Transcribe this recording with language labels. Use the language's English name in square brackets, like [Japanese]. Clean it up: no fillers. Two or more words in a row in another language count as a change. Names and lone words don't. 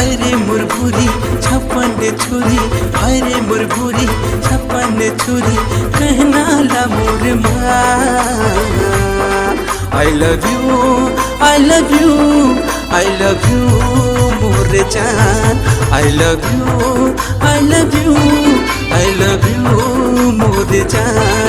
[Chhattisgarhi] मुरभुरी छप्पन छुरी, हाय रे मुरभुरी छप्पन छुरी, कहना ला मोर माँ। [English] I love you, I love you, I love you [Chhattisgarhi] मोर जान। [English] I love you, I love you, I love you [Chhattisgarhi] मोर जान।